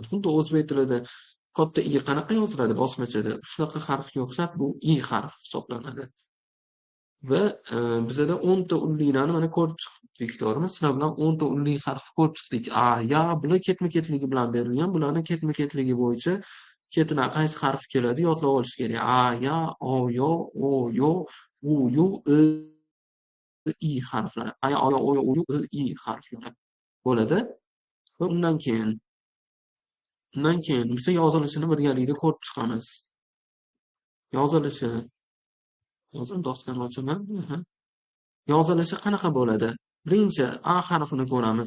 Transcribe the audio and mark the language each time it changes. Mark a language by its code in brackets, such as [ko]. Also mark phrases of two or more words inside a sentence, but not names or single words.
[uz] Xuddi o'zbek tilida katta I qanaqa yoziladi bosmachada, shunaqa harfga o'xshab bu I harfi hisoblanadi. Va bizada 10 ta unlilarni mana ko'rib chiqdik, to'g'rimi? Sizlar bilan 10 ta unli harfni ko'rib chiqdik. A, ya bular ketma-ketligi bilan berilgan. Bularni ketma-ketligi bo'yicha ketidan qaysi harf keladi yodlab olish kerak. A, ya, o, yo, o, yo, u, yu, I harflari. A, ya, o, yo, o, yo, u, yu, I harflari bo'ladi. Va undan keyin biz yozilishini birgalikda ko'rib chiqamiz. Yozilishi. Hozir doskani ochaman. Yozilishi qanaqa bo'ladi? Birinchi A harfini ko'ramiz.